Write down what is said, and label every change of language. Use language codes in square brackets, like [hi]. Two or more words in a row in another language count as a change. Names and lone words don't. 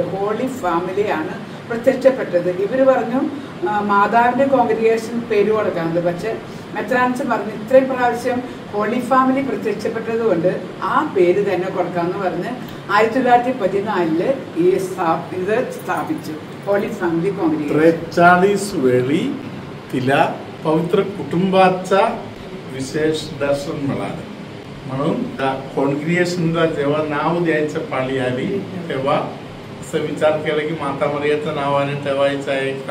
[ml] ഹോളി ഫാമിലിയാണ് പ്രത്യക്ഷപ്പെട്ടത്. ഇവർ പറഞ്ഞു മാതാവിൻ്റെ കോൺഗ്രിഗേഷൻ പേര് കൊടുക്കാറുണ്ട്. പക്ഷെ മെത്രാൻസ് പറഞ്ഞു ഇത്രയും പ്രാവശ്യം ഹോളി ഫാമിലി പ്രത്യക്ഷപ്പെട്ടത് കൊണ്ട് ആ പേര് തന്നെ കൊടുക്കാമെന്ന് പറഞ്ഞ് 1914 ഇത് സ്ഥാപിച്ചു, [mr] हॉली फॅमिली काँग्रेस. 43 वेळी तिला पवित्र कुटुंबाचा विशेष दर्शन मिळालं. म्हणून कॉन्ग्रिगेशनला जेव्हा नाव द्यायचं पाळी आली तेव्हा असं विचार केला की माता मरियाचं नावाने ठेवायचं आहे का.